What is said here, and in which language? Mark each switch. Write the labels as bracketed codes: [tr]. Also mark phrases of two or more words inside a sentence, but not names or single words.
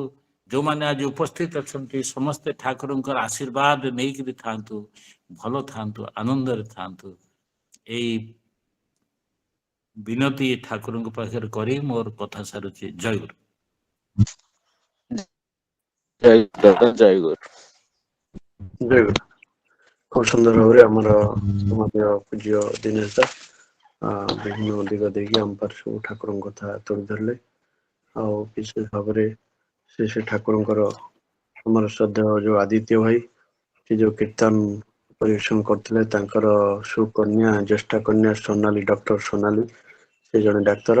[or] ଯୋଉମାନେ ଆଜି ଉପସ୍ଥିତ ଅଛନ୍ତି ସମସ୍ତେ ଠାକୁରଙ୍କର ଆଶୀର୍ବାଦ ନେଇକିରି ଥାନ୍ତୁ ଭଲ ଥାନ୍ତୁ ଆନନ୍ଦରେ ଥାନ୍ତୁ। ଏଇ ବିନତି ଠାକୁରଙ୍କ ପାଖରେ କରି ମୋର କଥା ସାରୁଛି। ଜୟଗୁରୁ। ଜୟଗୁରୁ। [bn] খুব সুন্দর ভাবে [or] ଆମର ସମାଜ ପୂଜ୍ୟ ଦିନେଶ ବିଭିନ୍ନ ଦିଗ ଦେଇକି ଆମ ପାଖରେ ସବୁ ଠାକୁରଙ୍କ କଥା ତୋଳି ଧରିଲେ। ଆଉ ବିଶେଷ ଭାବରେ ସେ ଠାକୁରଙ୍କର ଆମର ଶ୍ରଦ୍ଧା ଯୋଉ ଆଦିତ୍ୟ ଭାଇ ସେ ଯୋଉ କୀର୍ତ୍ତନ ପରିବେଷଣ କରିଥିଲେ ତାଙ୍କର ସୁକନ୍ୟା ଜ୍ୟେଷ୍ଠ କନ୍ୟା ସୋନାଲି ଡକ୍ଟର ସୋନାଲି ସେ ଜଣେ ଡାକ୍ତର।